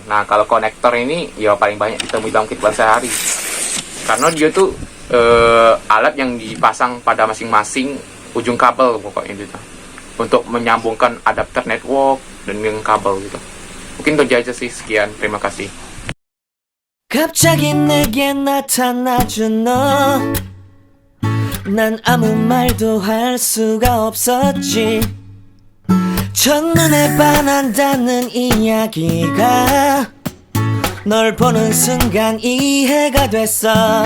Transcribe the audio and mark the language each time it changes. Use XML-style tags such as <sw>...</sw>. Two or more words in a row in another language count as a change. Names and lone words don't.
<id>Nah, kalau konektor ini ya paling banyak ditemui dalam kehidupan sehari, karena dia tuh alat yang dipasang pada masing-masing ujung kabel pokoknya gitu, untuk menyambungkan adapter network dan dengan kabel gitu. Mungkin itu aja sih, sekian, terima kasih.</id> <ko>갑자기 내게 나타나준 너, 난 아무 말도 할 수가 없었지. 첫눈에 반한다는 이야기가 널 보는 순간 이해가 됐어.</ko>